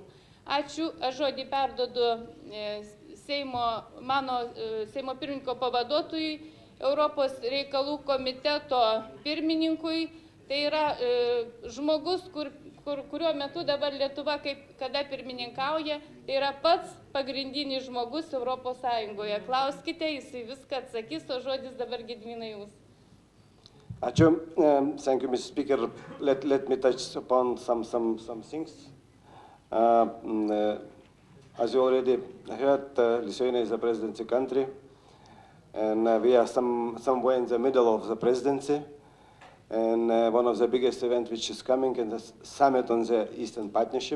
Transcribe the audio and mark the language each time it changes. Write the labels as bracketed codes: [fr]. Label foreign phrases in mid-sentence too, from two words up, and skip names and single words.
[lt] Ačiū, aš žodį perdodu Seimo pirmininko pavaduotojui, Europos reikalų komiteto pirmininkui. Tai yra žmogus, kuriuo metu dabar Lietuva kada pirmininkauja, tai yra pats pagrindinis žmogus Europos Sąjungoje. Klauskite, jisai viską atsakys, o žodis dabar Gedminai jūs. Ačiū. [en] Thank you, Mr. Speaker. Let me touch upon some things. As you already heard, Lithuania is a presidency country, and we are somewhere in the middle of the presidency. And one of the biggest events which is coming is the summit on the Eastern Partnership.